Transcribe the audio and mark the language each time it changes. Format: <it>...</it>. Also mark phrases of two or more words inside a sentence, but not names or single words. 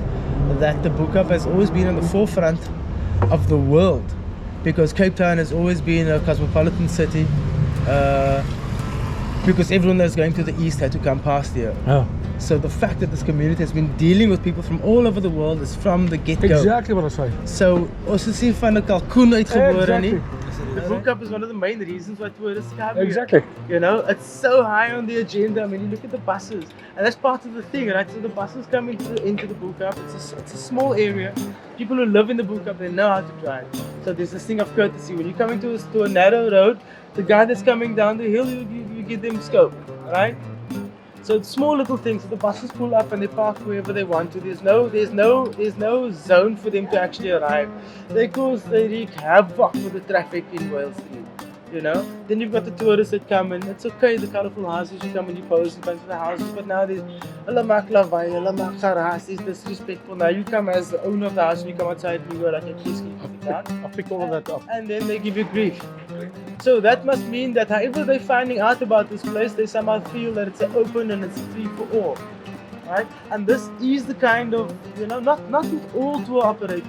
<en>That the Bo Kaap has always been on the forefront of the world, because Cape Town has always been a cosmopolitan city, because everyone that's going to the east had to come past here. So the fact that this community has been dealing with people from all over the world is from the get-go. Exactly what I say.</en> <af>So ons is hier van 'n kalkoen uitgebore nie.</af> <en>The Bo Kaap is one of the main reasons why tourists come here. Exactly. You know, it's so high on the agenda. I mean, you look at the buses, and that's part of the thing, right? So the buses come into the Bo Kaap. It's a small area. People who live in the Bo Kaap, they know how to drive. So there's this thing of courtesy. When you're coming to a narrow road, the guy that's coming down the hill, you give them scope, right? So it's small little things. So the buses pull up and they park wherever they want to. There's no zone for them to actually arrive. They wreak havoc with the traffic in Wales Street. You know? Then you've got the tourists that come in. It's okay, the colourful houses, you come and you pose in front of the houses, but now there's</en> <af>hulle maak lawaai, hulle maak geraas,</af> <en>it's disrespectful. Now you come as the owner of the house and you come outside and you go like, excuse me, I'll pick all of that up. and then they give you grief. So that must mean that however they're finding out about this place, they somehow feel that it's open and it's free for all. Right? And this is the kind of, you know, not with all tour operators.</en>